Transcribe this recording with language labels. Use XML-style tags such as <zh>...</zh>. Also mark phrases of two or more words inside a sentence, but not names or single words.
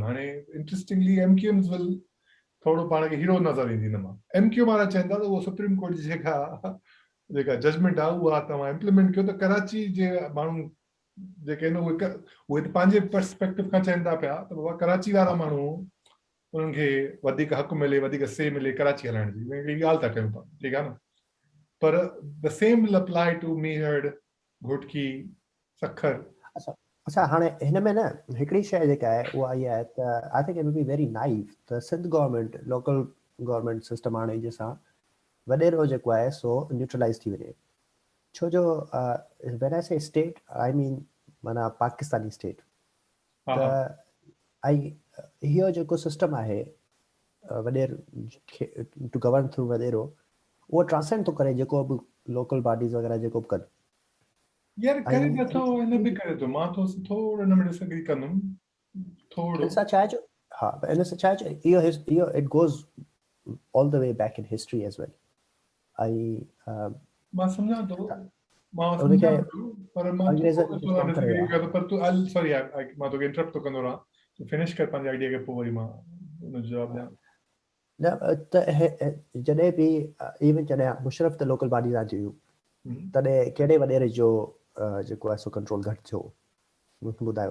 <sd>हाणे इंट्रस्टिंगली MQMs विल थोरो पाण खे हीरो नज़र ईंदी हिन मां MQM वारा चवनि था त उहो सुप्रीम कोर्ट जी जेका जजमेंट आहे उहा तव्हां इम्प्लीमेंट कयो त कराची जे माण्हू जेके आहिनि उहे त पंहिंजे पर्सपेक्टिव खां चवनि था पिया त बाबा कराची वारा माण्हू उन्हनि खे वधीक हक़ मिले वधीक से मिले कराची हलाइण जी हिकिड़ी ॻाल्हि था कयूं था ठीकु आहे न पर</sd> <en>the same will apply to</en> <sd>मीहड़ घोटकी सखर अच्छा हाणे हिन में न हिकिड़ी शइ जेका आहे उहा इहा आहे त</sd> <en>I think it will be very naive</en> <sd>त</sd> <en>Sindh government local government system</en> <sd>आणे जंहिंसां वॾेरो जेको आहे सो न्यूट्रलाइज़ थी वञे छो जो</sd> <en>when I say state I mean</en> <sd>माना पाकिस्तानी स्टेट त ऐं इहो जेको सिस्टम आहे वॾेर</sd> <en>to govern through</en> <sd>वॾेरो उहो ट्रांसेंड थो करे जेको बि</sd> <en>local bodies</en> <sd>वग़ैरह जेको बि कनि यार करे नथो हिन बि करे थो मां तो थोरो हिन में डिसएग्री कंदुमि थोरो हिन सां छा आहे हा हिन सां छा आहे इहो</sd> <en>it goes all the way back in history as well</en> <sd>ऐं मां सम्झां थो पर मां अंग्रेज़नि पर तूं सॉरी मां तोखे इंटरप्ट थो कंदो रहां फिनिश कर पंहिंजे आइडिया खे पोइ वरी मां उन जो जवाब ॾियां. न त जॾहिं बि इवन जॾहिं मुशरफ त</sd> <en>local bodies</en> <sd>आन हुयूं तॾहिं कहिड़े वॾेरे जो जेको आहे सो कंट्रोल घटि थियो मूंखे ॿुधायो.</sd>